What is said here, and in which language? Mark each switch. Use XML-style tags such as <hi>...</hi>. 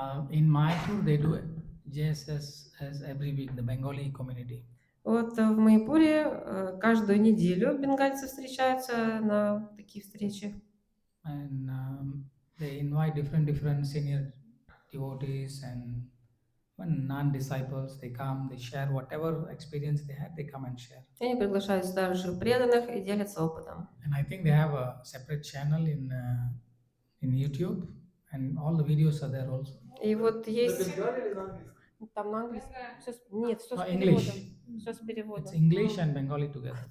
<en>In Mayapur, they do JSS as every week, the Bengali community.</en> <ru>Вот в Майпуре каждую неделю бенгальцы встречаются на такие встречи.</ru> <en>And they invite different senior devotees and non-disciples. They come, they share whatever experience they had, they come and share.</en> <ru>Они приглашают старших преданных и делятся опытом.</ru> <en>And I think they have a separate channel in YouTube, and all the videos are there also.</en> <ru>И вот есть... Там на английском. Нет, все с</ru> <en>English.</en> <ru>переводом. Все с переводом.</ru> <en>It's English and Bengali together.</en>